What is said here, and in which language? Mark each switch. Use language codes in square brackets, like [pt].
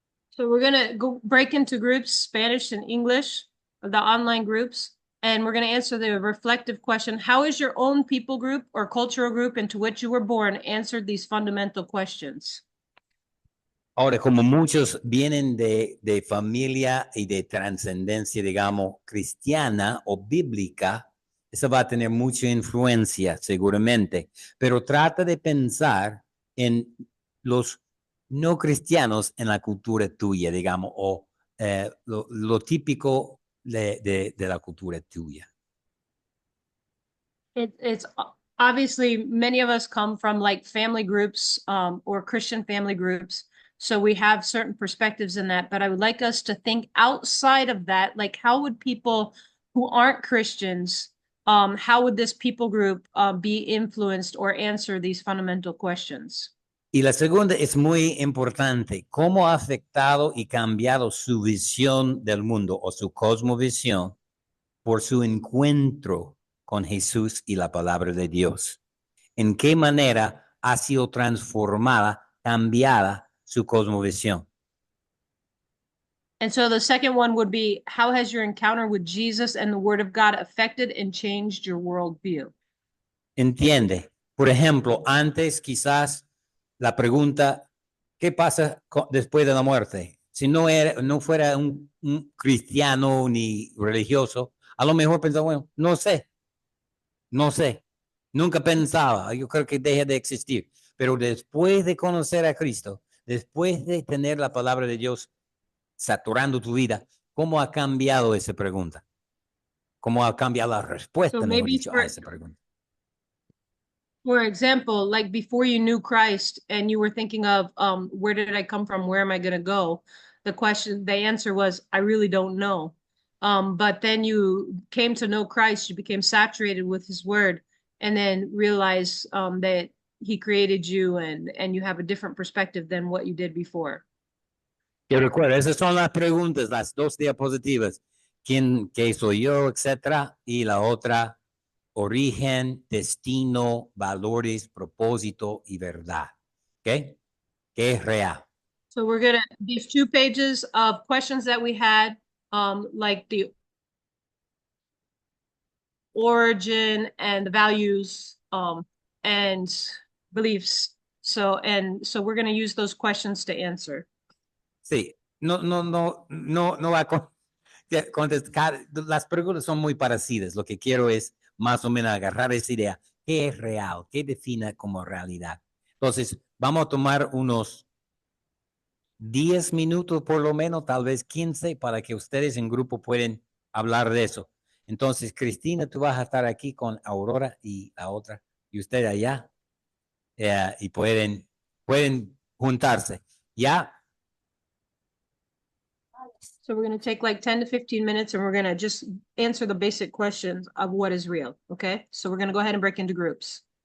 [en] So we're gonna go break into groups, Spanish and English, the online groups, and we're gonna answer the reflective question: how is your own people group or cultural group into which you were born answered these fundamental questions? [es] Ahora, como muchos vienen de familia y de trascendencia, digamos, cristiana o bíblica, eso va a tener mucha influencia, seguramente. Pero trata de pensar en los no cristianos en la cultura tuya, digamos, o lo típico de la cultura tuya. [en] It's obviously many of us come from like family groups or Christian family groups. So we have certain perspectives in that, but I would like us to think outside of that. Like, how would people who aren't Christians, how would this people group be influenced or answer these fundamental questions? [es] Y la segunda es muy importante. ¿Cómo ha afectado y cambiado su visión del mundo o su cosmovisión por su encuentro con Jesús y la palabra de Dios? ¿En qué manera ha sido transformada, cambiada su cosmovisión? [en] And so the second one would be, how has your encounter with Jesus and the Word of God affected and changed your worldview? [es] ¿Entiende? Por ejemplo, antes quizás la pregunta, ¿qué pasa después de la muerte? Si no fuera un cristiano ni religioso, a lo mejor pensaba, bueno, no sé, nunca pensaba, yo creo que deja de existir. Pero después de conocer a Cristo, después de tener la palabra de Dios saturando tu vida, ¿cómo ha cambiado esa pregunta? ¿Cómo ha cambiado la respuesta, [en] So [es] mejor [en] maybe [es] dicho, a esa pregunta? [en] for example, like before you knew Christ and you were thinking of where did I come from? Where am I going to go? The answer was, I really don't know. But then you came to know Christ, you became saturated with his word, and then realized that he created you and you have a different perspective than what you did before. [es] Yo recuerdo, esas son las preguntas, las dos diapositivas. ¿Quién, qué soy yo, etcétera? Y la otra, origen, destino, valores, propósito y verdad. ¿Ok? ¿Qué es real? [en] So we're gonna, these 2 pages of questions that we had, like the origin and the values, and beliefs. So we're gonna use those questions to answer. [es] Sí, no va a contestar. Las preguntas son muy parecidas. Lo que quiero es más o menos agarrar esa idea. ¿Qué es real? ¿Qué define como realidad? Entonces, vamos a tomar unos 10 minutos por lo menos, tal vez 15, para que ustedes en grupo pueden hablar de eso. Entonces, Cristina, tú vas a estar aquí con Aurora y la otra, y usted allá, y pueden juntarse. ¿Ya? [en] So we're gonna take like 10 to 15 minutes and we're gonna just answer the basic questions of what is real, okay? So we're gonna go ahead and break into groups.